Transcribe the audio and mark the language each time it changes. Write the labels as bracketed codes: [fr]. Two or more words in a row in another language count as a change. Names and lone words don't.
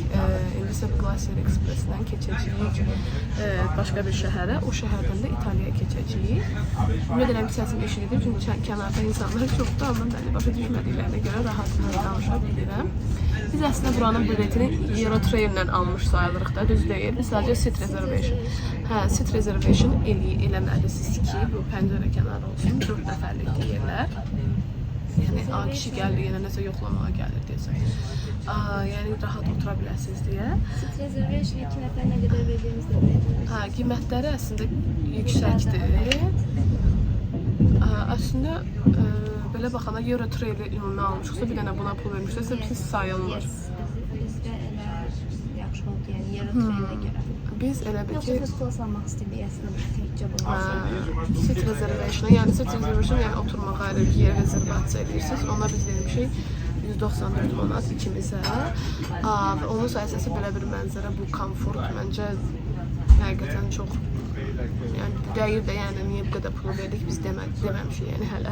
[az] İndi isə Glacier Express-dən keçəcəyik başqa bir şəhərə. O şəhərdən də İtaliyaya keçəcəyik. Ümid edirəm ki, səsimi eşidilir, çünki kənarda insanlar çoxdur, amma məni başa düşmədiklərinə görə rahat danışa bilirəm. Biz əslində buranın biletini Eurotrain-lə almış sayılırıq da, düz deyil. Biz sadəcə [en] seat reservation. Seat reservation [az] eləməlisiniz ki, bu pəncərə kənarı olsun, 4 nəfərlik yerlər. Yəni, kişi gəlir, yenə nəsə yoxlamağa gəlir deyəsən. Yəni, rahat otura biləsiniz deyə. [en] Seat reservation [az] 2 nəfər nə qədər verdiyimiz də verir. Qiymətləri əslində yüksəkdir. Əslində, belə baxanda Eurotrain-i ümumi almışıqsa, bir dənə buna pul vermişsə, pis sayılmır. Bizdə elə yaxşı oldu, yəni Eurotrain-ə görə. Biz elə bir ki... Yoxsa [en] first class [az] almaq istəyirdik əslində təkcə bunu. [en] Seat reservation, [az] yəni [en] seat reservation, [az] yəni oturmağa ayrı bir yer rezervasiya edirsiniz. Ona biz demişik 194 manat ikimizə. Və onun sayəsində belə bir mənzərə, bu komfort məncə həqiqətən çox dəyir də, yəni niyə bu qədər pul verdik biz deməmişik yəni hələ.